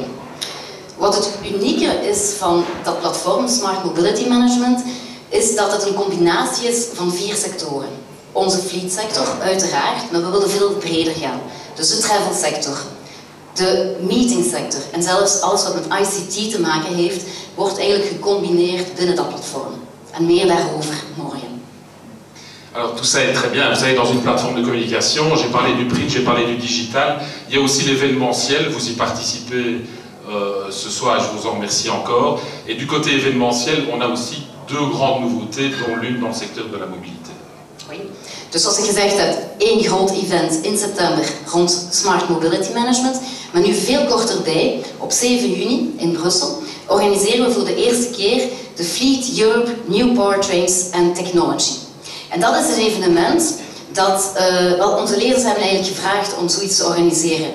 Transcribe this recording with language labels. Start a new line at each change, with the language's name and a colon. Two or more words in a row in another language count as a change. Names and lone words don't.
Dutch: Wat het unieke is van dat platform Smart Mobility Management is dat het een combinatie is van 4 sectoren. Onze fleetsector, uiteraard, maar we willen veel breder gaan. Dus de travel sector, de meeting sector en zelfs alles wat met ICT te maken heeft, wordt eigenlijk gecombineerd binnen dat platform. En meer daarover morgen.
French: Alors tout ça est très bien, vous savez, dans une plateforme de communication, j'ai parlé du print, j'ai parlé du digital, il y a aussi l'événementiel, vous y participez ce soir et je vous en remercie encore. Et du côté événementiel, on a aussi 2 grandes nouveautés, dont l'une dans le secteur de la mobilité. Oui.
Dutch: Dus zoals ik gezegd heb, 1 groot event in september rond Smart Mobility Management, maar nu veel korter bij, op 7 juni in Brussel, organiseren we voor de eerste keer de Fleet Europe New Powertrains and Technology. En dat is een evenement dat onze lezers hebben eigenlijk gevraagd om zoiets te organiseren.